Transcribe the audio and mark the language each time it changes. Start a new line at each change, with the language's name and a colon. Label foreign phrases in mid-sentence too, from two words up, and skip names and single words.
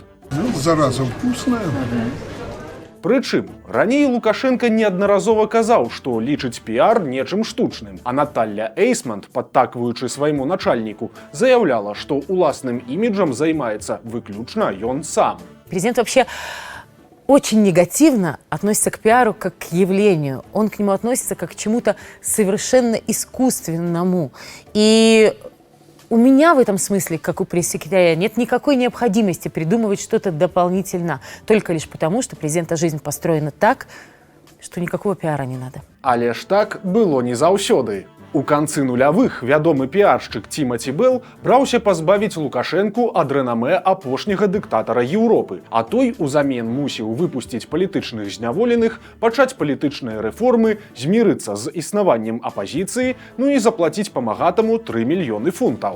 Russian: Зараза вкусная.
Belarusian: Прычым, раней Лукашенко неаднаразова казаў, што лічыць піар нечым штучным, а Наталья Эйсмонт, падтакваючы свайму начальніку, заяўляла, што уласным іміджам займаецца выключна ён сам.
Russian: Президент вообще очень негативно относится к пиару как к явлению. Он к нему относится как к чему-то совершенно искусственному. И у меня в этом смысле, как у пресс-секретаря, нет никакой необходимости придумывать что-то дополнительно, только лишь потому, что президента жизнь построена так, что никакого пиара не надо.
Belarusian: Але ж так было не заўсёды. У канцы нулявых вядомы піаршчык Тимати Белл браўся пазбавіць Лукашэнку ад рэнамэ апошняга дыктатара Еўропы, а той узамен мусіў выпусціць палітычных зняволеных, пачаць палітычныя рэформы, змірыцца з існаваннем апазіцыі, ну і заплаціць памагатаму 3 мільёны фунтаў.